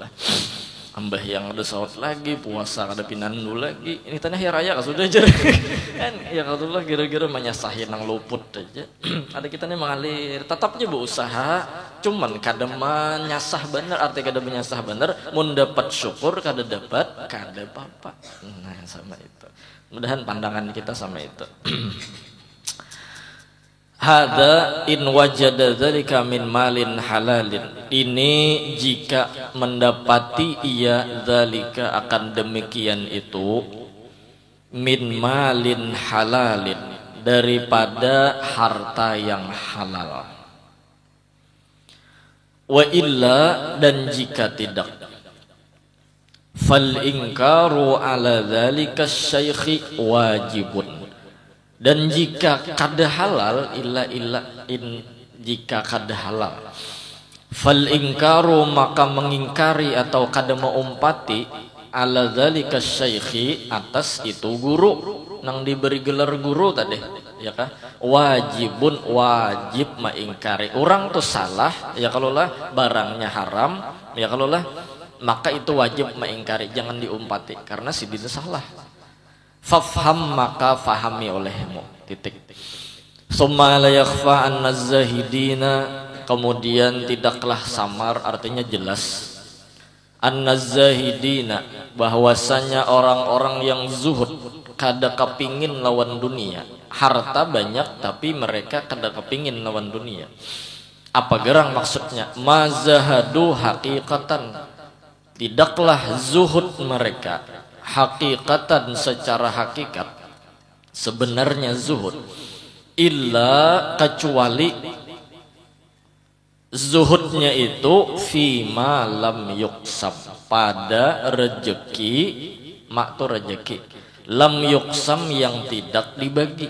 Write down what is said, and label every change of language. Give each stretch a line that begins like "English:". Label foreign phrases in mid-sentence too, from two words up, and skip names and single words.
Banjar: Ambah yang ada saut lagi puasa kada pinandu lagi ini tanya hari raya sudah aja kan ya kalau lah kira-kira menyasahin nang luput aja. Ada kita nih mengalir tetapnya berusaha cuman kada menyasah bener arti kada menyasah bener mun dapat syukur kada dapat kada apa-apa. Nah sama itu mudahan pandangan kita sama itu.
Arabic: هذا إن وجد ذلك من مال حلال.
Indonesian: Ini jika mendapati ia dzalika akan demikian itu
Arabic: من مال حلال
Indonesian: daripada harta yang halal.
Arabic: وإلا
Indonesian: dan jika tidak
Arabic: فالإنكار على ذلك الشيخ واجب.
Banjar: Dan jika kada halal jika kada halal
Arabic: فالإنكار
Banjar: maka mengingkari atau kada mengumpati
Arabic: على ذلك الشيخ
Banjar: atas itu guru nang diberi gelar guru tadi ya kah wajibun wajib mengingkari orang tuh salah ya kalau lah barangnya haram ya kalau lah maka itu wajib mengingkari jangan diumpati karena si dia salah.
Indonesian: Fafham maka fahami olehmu titik.
Arabic: ثم لا يخفى أن الزاهدين
Banjar: kemudian tidaklah samar artinya jelas
Arabic: أن الزاهدين
Banjar: bahwasanya orang-orang yang zuhud kada kepingin lawan dunia. Harta banyak tapi mereka kada kepingin lawan dunia. Apa gerang maksudnya?
Arabic: ما زهدوا حقيقة,
Indonesian: tidaklah zuhud mereka haqiqatan secara hakikat, sebenarnya zuhud, illa kecuali zuhudnya itu
Arabic: فيما لم يقسم,
Indonesian: pada rezeki, mak tu rezeki,
Arabic: لم يقسم
Indonesian: yang tidak dibagi.